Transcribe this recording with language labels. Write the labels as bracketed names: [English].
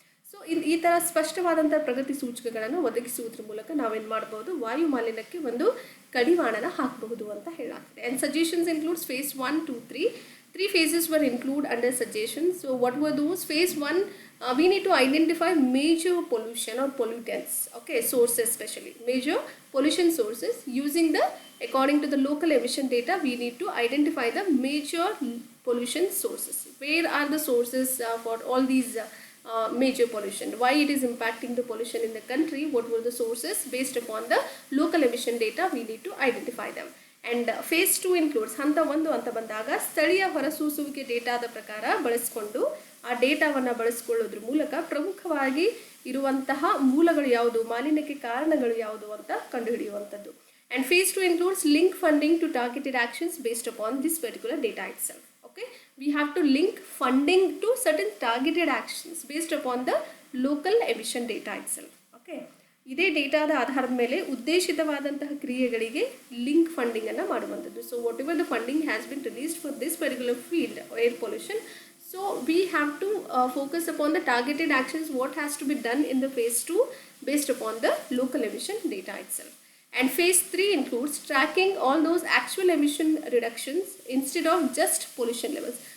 [Kannada] So ಈ ಥರ ಸ್ಪಷ್ಟವಾದಂಥ ಪ್ರಗತಿ ಸೂಚಕಗಳನ್ನು ಒದಗಿಸುವುದ್ರ ಮೂಲಕ ನಾವೇನು ಮಾಡ್ಬೋದು, ವಾಯು ಮಾಲಿನ್ಯಕ್ಕೆ ಒಂದು ಕಡಿವಾಣನ ಹಾಕಬಹುದು ಅಂತ ಹೇಳಾಗ್ತದೆ. [English] And suggestions includes phase 1, 2, 3. 3 phases were included under suggestions. So what were those? Phase 1, we need to identify major pollution or pollutants, okay, sources, especially major pollution sources. Using according to the local emission data, we need to identify the major pollution sources. Where are the sources for all these major pollution, why it is impacting the pollution in the country, what were the sources. Based upon the local emission data, we need to identify them. And phase 2 includes [Kannada] ಹಂತ 1 ಅಂತ ಬಂದಾಗ ಸ್ಥಳೀಯ ಹೊರಸೂಸುವಿಕೆ ಡೇಟಾದ ಪ್ರಕಾರ ಬಳಸಿಕೊಂಡು ಆ ಡೇಟಾವನ್ನು ಬಳಸಿಕೊಳ್ಳೋದ್ರ ಮೂಲಕ ಪ್ರಮುಖವಾಗಿ ಇರುವಂತಹ ಮೂಲಗಳು ಯಾವುದು, ಮಾಲಿನ್ಯಕ್ಕೆ ಕಾರಣಗಳು ಯಾವುದು ಅಂತ ಕಂಡುಹಿಡಿಯುವಂಥದ್ದು. [English] And phase 2 includes link funding to targeted actions based upon this particular data itself. Okay, we have to link funding to certain targeted actions based upon the local emission data itself. [Kannada] Okay, ಇದೇ ಡೇಟಾದ ಆಧಾರದ ಮೇಲೆ ಉದ್ದೇಶಿತವಾದಂತಹ ಕ್ರಿಯೆಗಳಿಗೆ link funding ಅನ್ನು ಮಾಡುವಂಥದ್ದು. [English] So whatever the funding has been released for this particular field air pollution, so we have to focus upon the targeted actions, what has to be done in the phase 2 based upon the local emission data itself. And phase 3 includes tracking all those actual emission reductions instead of just pollution levels.